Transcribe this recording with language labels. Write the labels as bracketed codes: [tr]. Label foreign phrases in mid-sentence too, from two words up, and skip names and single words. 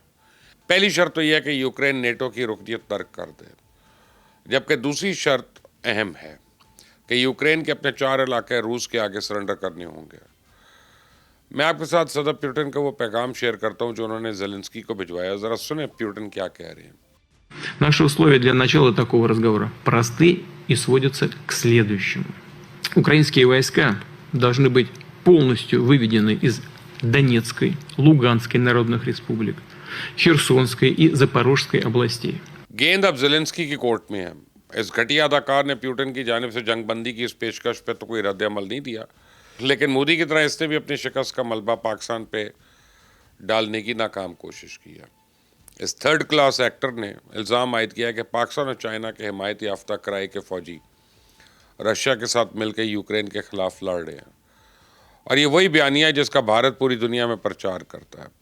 [ur] پہلی شرط تو یہ ہے کہ یوکرین نیٹو کی رکنیت ترک کر دے، جبکہ دوسری شرط اہم ہے کہ یوکرین کے اپنے 4 علاقے روس کے آگے سرینڈر کرنے ہوں گے. میں آپ کے ساتھ صدر پوتن کا وہ پیغام شیئر کرتا ہوں جو انہوں نے زیلنسکی کو بھجوایا. ذرا سنے پوتن کیا کہہ رہے ہیں. [ru] Наши условия для начала такого разговора просты и сводятся к следующему. Украинские войска должны быть полностью выведены из Донецкой, Луганской народных республик, Херсонской и Запорожской областей. [ur] گیند اب زیلنسکی کی کورٹ میں ہے۔ اس گھٹیا اداکار نے پوتن کی جانب سے جنگ بندی کی اس پیشکش پہ تو کوئی رد عمل نہیں دیا، لیکن مودی کی طرح اس نے بھی اپنی شکست کا ملبہ پاکستان پہ ڈالنے کی ناکام کوشش کی ہے. اس [en] 3rd class actor [ur] نے الزام عائد کیا کہ پاکستان اور چائنا کے حمایت یافتہ کرائے کے فوجی رشیا کے ساتھ مل کر یوکرین کے خلاف لڑ رہے ہیں اور یہ وہی بیانیہ ہے جس کا بھارت پوری دنیا میں پرچار کرتا ہے.